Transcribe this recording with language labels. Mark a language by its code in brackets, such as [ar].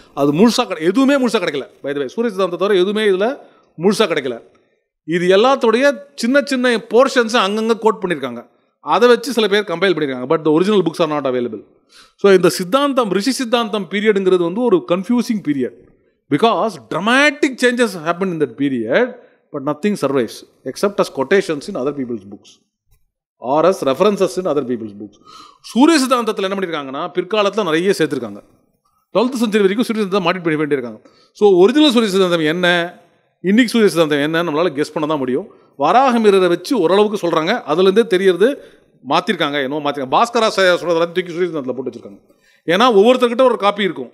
[ta] அது முழுசாக எதுவுமே முழுசாக கிடைக்கல. பை தி வே சூரிய சித்தாந்தத்தை தவிர எதுவுமே இதில் முழுசாக கிடைக்கல. இது எல்லாத்துடைய சின்ன சின்ன போர்ஷன்ஸை அங்கங்கே கோட் பண்ணியிருக்காங்க. அதை வச்சு சில பேர் கம்பைல் பண்ணியிருக்காங்க. [en] But the original books are not available. [ta] So இந்த சித்தாந்தம், ரிஷி சித்தாந்தம் பீரியடுங்கிறது வந்து ஒரு confusing period. [en] Because dramatic changes happen in that period, but nothing survives except as quotations in other people's books or as references in other people's books. [ta] சூரிய சித்தாந்தத்தில் என்ன பண்ணியிருக்காங்கன்னா பிற்காலத்தில் நிறைய சேர்த்துருக்காங்க. 12th century வரைக்கும் சூரிய சித்தாந்தம் மாட்டிட்டு பண்ணி வேண்டியிருக்காங்க. ஸோ ஒரிஜினல் சூரிய சித்தாந்தம் என்ன, இன்னைக்கு சூரிய சித்தாந்தம் என்ன நம்மளால் கெஸ் பண்ண தான் முடியும். வராகமிகரரை வச்சு ஓரளவுக்கு சொல்கிறாங்க. அதுலேருந்தே தெரியறது மாற்றிருக்காங்க, என்னவோ மாற்றிருக்காங்க. பாஸ்கரா சொல்கிறதெல்லாம் தூக்கி சூரிய சித்தாந்தத்தில் போட்டு வச்சுருக்காங்க. ஏன்னா ஒவ்வொருத்தர்கிட்ட ஒரு காப்பி இருக்கும்.